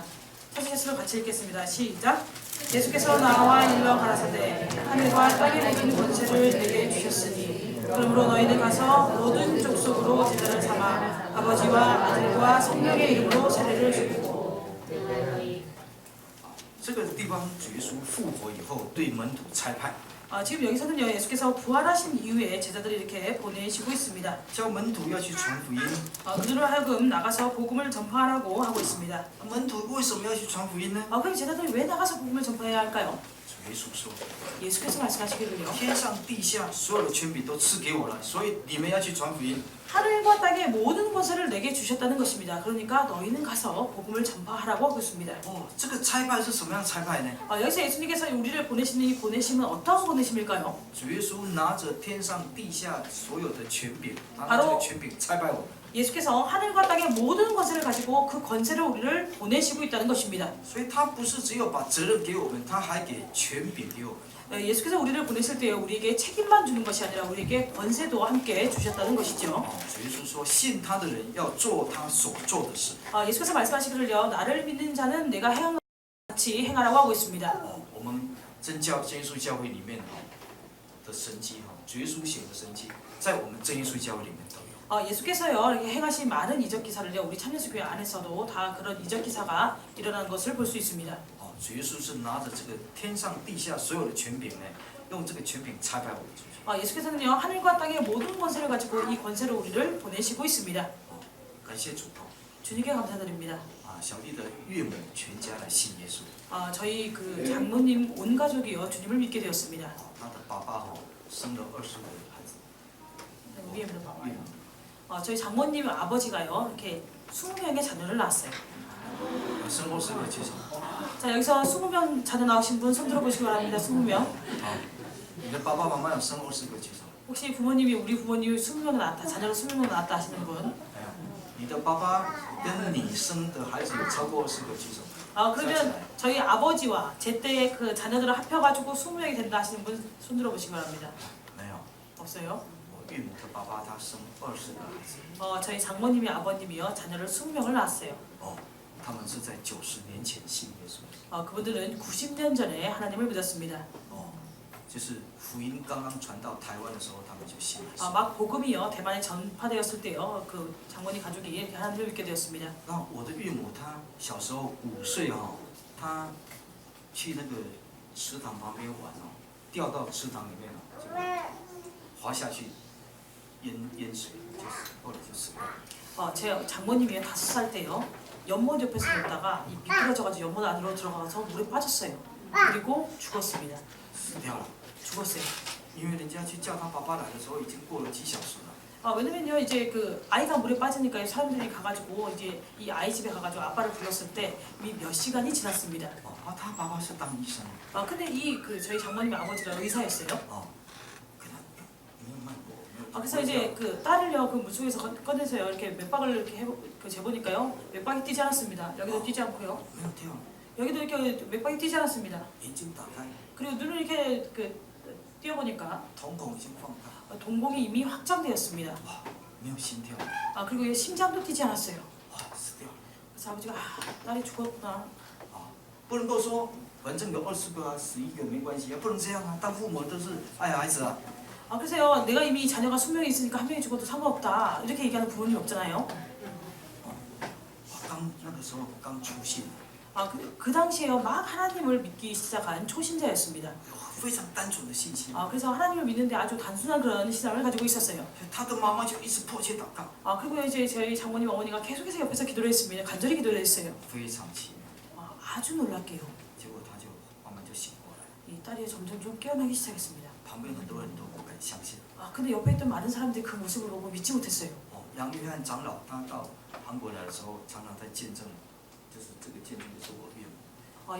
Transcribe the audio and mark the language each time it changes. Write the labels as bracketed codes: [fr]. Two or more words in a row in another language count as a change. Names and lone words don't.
[ko] 찾으셨으면 같이 읽겠습니다. 시작. 예수께서 나와 일러 가라사대 하늘과 땅의 모든 권세를 내게 주셨으니 그러므로 너희는 가서 모든 족속으로 제자를 삼아 아버지와 아들과 성령의 이름으로 세례를 주고. [zh] 这个地方主耶稣复活以后对门徒差派。 [ko] 지금 여기서는요 예수께서 부활하신 이후에 제자들이 이렇게 보내시고 있습니다. [zh] 叫门徒要去传福音。 [ko] 그들로 하여금 나가서 복음을 전파하라고 하고 있습니다. [zh] 门徒为什么要去传福音呢？ [ko] 그럼 제자들이 왜 나가서 복음을 전파해야 할까요? [zh] 主耶稣说。 [ko] 예수께서 말씀하시기를요. [zh] 天上地下所有的权柄都赐给我了，所以你们要去传福音。 [ko] 하늘과 땅의 모든 권세를 내게 주셨다는 것입니다. 그러니까 너희는 가서 복음을 전파하라고 하고 있습니다. [zh] 这个差派是什么样的差派呢？ [ko] 여기서 예수님께서 우리를 보내시는 이 보내심은 어떤 보내심일까요? [zh] 主耶稣拿着天上地下所有的权柄，拿着这个权柄差派我们。 [ko] 예수께서 하늘과 땅의 모든 권세를 가지고 그 권세를 우리를 보내시고 있다는 것입니다. [zh] 所以他不是只有把责任给我们，他还给权柄给我们。 [ko] 예수께서 우리를 보내실 때 우리에게 책임만 주는 것이 아니라 우리에게 권세도 함께 주셨다는 것이죠. [zh] 主耶稣说，信他的人要做他所做的事。 [ko] 예수께서 말씀하시기를요. 나를 믿는 자는 내가 행한 것 같이 행하라고 하고 있습니다. [zh] 我们真耶稣教会里面的神迹主耶稣写的神迹，在我们真耶稣教会里面都有。 [ko] 예수께서요 이렇게 행하신 많은 이적 기사를요 우리 참여수교회 안에서도 다 그런 이적 기사가 일어나는 것을 볼 수 있습니다. [zh] 主耶稣是拿着这个天上地下所有的权柄呢，用这个权柄差派我们出去。 [ko] 예수께서는요 하늘과 땅의 모든 권세를 가지고 이 권세로 우리를 보내시고 있습니다. [zh] 感谢主。 [ko] 주님께 감사드립니다. [zh] 小弟的岳母全家来信耶稣。 [ko] 저희 그 장모님 온 가족이요 주님을 믿게 되었습니다. [zh] 他的爸爸生了20个孩子。 [ko] 위에 저희 장모님 아버지가요 이렇게 20명의 자녀를 낳았어요. [zh] 生过20个介绍。 [ko] 자 여기서 20명 자녀 나오신 분 손 들어보시기 바랍니다. 20명. [zh] 你的爸爸妈妈有生过20个介绍。 [ko] 혹시 부모님이 우리 부모님이 20명 낳았다 자녀를 20명 낳았다 하시는 분? [zh] 你的爸爸跟你生的孩子有超过20个介绍。 [ko] 그러면 저희 아버지와 제 때의 그 자녀들을 합해가지고 20명이 된다 하시는 분 손 들어보시기 바랍니다. [zh] 没有。 [ko] 없어요? [zh] 我岳母的爸爸他生20个孩子。 [ko] 저희 장모님이 아버님이요 자녀를 20명을 낳았어요. [zh] 他们是在90年前信耶稣。 [ko] 그분들은 90년 전에 하나님을 믿었습니다. [zh] 就是福音刚刚传到台湾的时候，他们就信耶稣。 [ko] 막 복음이요 대만에 전파되었을 때요 그 장모님 가족이 이렇게 하나님을 믿게 되었습니다. [zh] 那我的岳母她小时候5岁她去那个池塘旁边玩掉到池塘里面就滑下去淹水，后来就死了。 [ko] 제 장모님이 5살 때요 연못 옆에서 놀다가 미끄러져가지고 연못 안으로 들어가서 물에 빠졌어요. 그리고 죽었습니다. [zh] 死掉了。 [ko] 죽었어요. [zh] 因为人家去叫他爸爸来的时候，已经过了几小时了。 [ko] 왜냐면요 이제 그 아이가 물에 빠지니까 사람들이 가가지고 이제 이 아이 집에 가가지고 아빠를 불렀을 때 이미 몇 시간이 지났습니다. [zh] 他爸爸是当医生， [ko] 근데 이 그 저희 장모님의 아버지가 의사였어요. [zh] 跟他没有卖过，没有。 [ko] 그래서 이제 그 딸을요 그 물속에서 꺼내서요 이렇게 맥박을 이렇게 재보니까요 맥박이 뛰지 않았습니다. 여기도 뛰지 않고요. [zh] 没有跳， [ko] 여기도 이렇게 맥박이 뛰지 않았습니다. [zh] 眼睛打开， [ko] 그리고 눈을 이렇게 그 띄어보니까 [zh] 瞳孔已经放大， [ko] 동공이 이미 확장되었습니다. [zh] 没有心跳， [ko] 그리고 얘 심장도 뛰지 않았어요. [zh] 死掉了。 [ko] 그래서 아버지가 딸이 죽었구나. [zh] 不能够说反正有20个啊11个没关系啊，不能这样啊，当父母都是爱孩子啊。 [ko] 그래서요 내가 이미 자녀가 20명이 있으니까 한 명이 죽어도 상관없다 이렇게 얘기하는 부모님 없잖아요. [zh] 刚那个时候刚出信， [ko] 그 당시에요 막 하나님을 믿기 시작한 초신자였습니다. [zh] 非常单纯的信心。 [ko] 그래서 하나님을 믿는데 아주 단순한 그런 신앙을 가지고 있었어요. [zh] 他的妈妈就一直迫切祷告， [ko] 그리고 이제 저희 장모님 어머니가 계속해서 옆에서 기도를 했습니다. 간절히 기도를 했어요. [zh] 非常奇妙。 [ko] 아주 놀랍게요. [zh] 结果他就慢慢就醒过来， [ko] 이 딸이 점점 좀 깨어나기 시작했습니다. [zh] 旁边很多人都不敢相信。 [ko] 근데 옆에 있던 많은 사람들이 그 모습을 보고 믿지 못했어요. [zh] 杨约翰长老他到韩国来的时候，常常在见证，就是这个见证就是我岳母。